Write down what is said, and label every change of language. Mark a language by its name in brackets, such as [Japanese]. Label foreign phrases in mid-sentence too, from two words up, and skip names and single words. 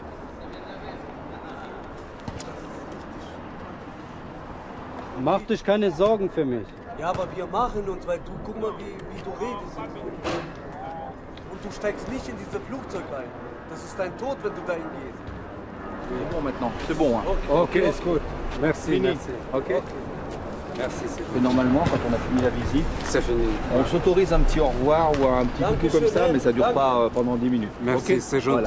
[German] Mach dich keine Sorgen für mich. Ja, aber wir machen uns, weil du, guck mal, wie du redest. Und du steigst nicht in dieses Flugzeug ein. Das ist dein Tod, wenn du dahin gehst. [French] C'est bon maintenant, c'est bon. Hein. Ok, c'est good. Merci, Fini. merci. Ok. Merci, c'est Et normalement, quand on a fini la visite, c'est fini. on s'autorise un petit au revoir ou un petit coucou comme ça, mais ça dure pas pendant 10 minutes. Merci, Ok. c'est gentil